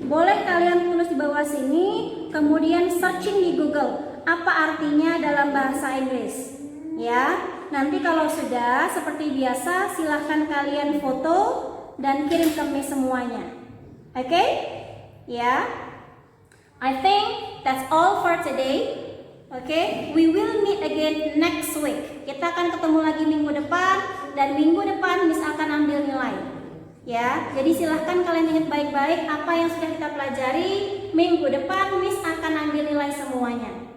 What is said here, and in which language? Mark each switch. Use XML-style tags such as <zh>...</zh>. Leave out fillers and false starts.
<id>Boleh kalian tulis di bawah sini, kemudian searching di Google apa artinya dalam bahasa Inggris. Ya. Nanti kalau sudah seperti biasa silahkan kalian foto dan kirim ke Miss semuanya. Oke? Ya.</id> <en>I think that's all for today. Oke, we will meet again next week.</en> <id>Kita akan ketemu lagi minggu depan dan minggu depan Miss akan ambil nilai. Ya, jadi silahkan kalian ingat baik-baik apa yang sudah kita pelajari. Minggu depan Miss akan ambil nilai semuanya.</id>